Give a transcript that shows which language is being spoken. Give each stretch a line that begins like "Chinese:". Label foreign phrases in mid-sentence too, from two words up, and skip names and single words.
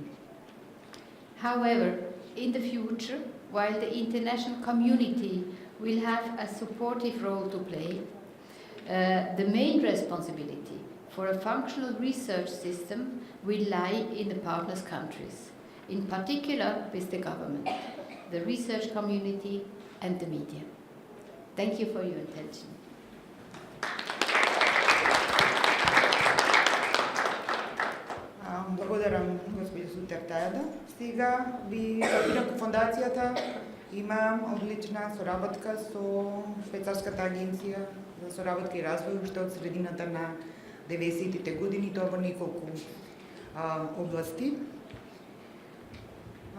English: However, in the future, while the international community will have a supportive role to play, the main responsibility for a functional research system will lie in the partners' countries, in particular with the government, the research community and the media. Thank you for your attention.
Macedonian: Благодарам, госпожа Сутер-Тајада. Сега ви инаку фондацијата има одлична соработка со Швајцарската агенција за соработка и развој уште од средината на 90-тите години, тоа во неколку области.